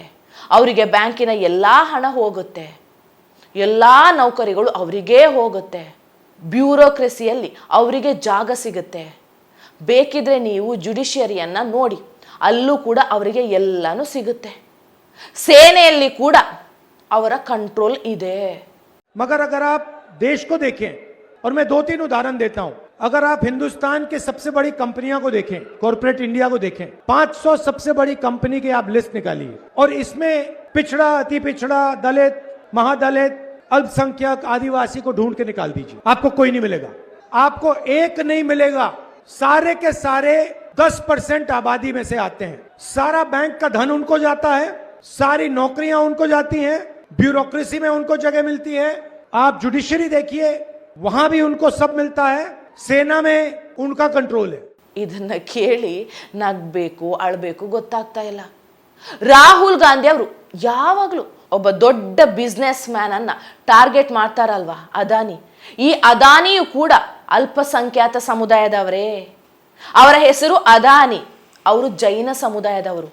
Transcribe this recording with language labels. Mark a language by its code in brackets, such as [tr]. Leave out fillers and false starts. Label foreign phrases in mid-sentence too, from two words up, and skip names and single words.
[kn] ಅವರಿಗೆ ಬ್ಯಾಂಕಿನ ಎಲ್ಲ ಹಣ ಹೋಗುತ್ತೆ, ಎಲ್ಲ ನೌಕರಿಗಳು ಅವರಿಗೇ ಹೋಗುತ್ತೆ, ಬ್ಯೂರೋಕ್ರೆಸಿಯಲ್ಲಿ ಅವರಿಗೆ ಜಾಗ ಸಿಗುತ್ತೆ. ಬೇಕಿದ್ರೆ ನೀವು ಜುಡಿಷಿಯರಿಯನ್ನು ನೋಡಿ, ಅಲ್ಲೂ ಕೂಡ ಅವರಿಗೆ ಎಲ್ಲನೂ ಸಿಗುತ್ತೆ. ಸೇನೆಯಲ್ಲಿ ಕೂಡ ಅವರ ಕಂಟ್ರೋಲ್ ಇದೆ. [hi] मगर अगर आप देश को देखें, और मैं 2-3 उदाहरण देता हूं, अगर आप हिंदुस्तान के सबसे बड़ी कंपनियों को देखें, [en] corporate India [hi] को देखें, 500 सबसे बड़ी कंपनी की आप लिस्ट निकालिए और इसमें पिछड़ा, अति पिछड़ा, दलित, महादलित, अल्पसंख्यक, आदिवासी को ढूंढ के निकाल दीजिए. आपको कोई नहीं मिलेगा, आपको एक नहीं मिलेगा. सारे के सारे 10% आबादी में से आते हैं. सारा बैंक का धन उनको जाता है, सारी नौकरियां उनको जाती हैं, ब्यूरोक्रेसी में उनको जगह मिलती है. आप जुडिशरी देखिए, वहां भी उनको सब मिलता है. सेना में उनका कंट्रोल है. [kn] ಇದನ್ನ ಕೇಳಿ ನಗಬೇಕು ಅಳಬೇಕು ಗೊತ್ತಾಗ್ತಾ ಇಲ್ಲ. ರಾಹುಲ್ ಗಾಂಧಿ ಅವರು ಯಾವಾಗಲೂ ಒಬ್ಬ ದೊಡ್ಡ [en] business man [kn] ಅನ್ನ ಟಾರ್ಗೆಟ್ ಮಾಡ್ತಾರಲ್ವಾ, ಅದಾನಿ. ಈ ಅದಾನಿಯು ಕೂಡ ಅಲ್ಪಸಂಖ್ಯಾತ ಸಮುದಾಯದವರೇ. ಅವರ ಹೆಸರು ಅದಾನಿ. ಅವರು ಜೈನ ಸಮುದಾಯದವರು.